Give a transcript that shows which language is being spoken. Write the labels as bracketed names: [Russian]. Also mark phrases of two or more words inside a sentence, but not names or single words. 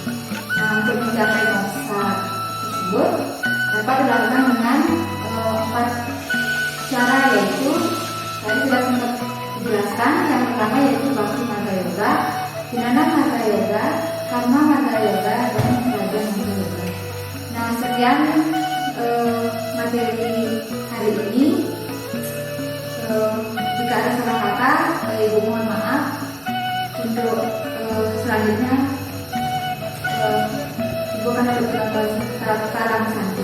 [Indonesian] Nah, untuk mencapai moksa tersebut dapat dilakukan dengan 4 cara, yaitu tadi sudah sempat dijelaskan. Yang pertama yaitu bakti marga yoga, jnana marga yoga, karma marga yoga, dan raja marga yoga. Nah, sekian materi hari ini. Jika ada salah kata, Ibu mohon maaf. Untuk selanjutnya Ibu akan berbicara sekarang santai.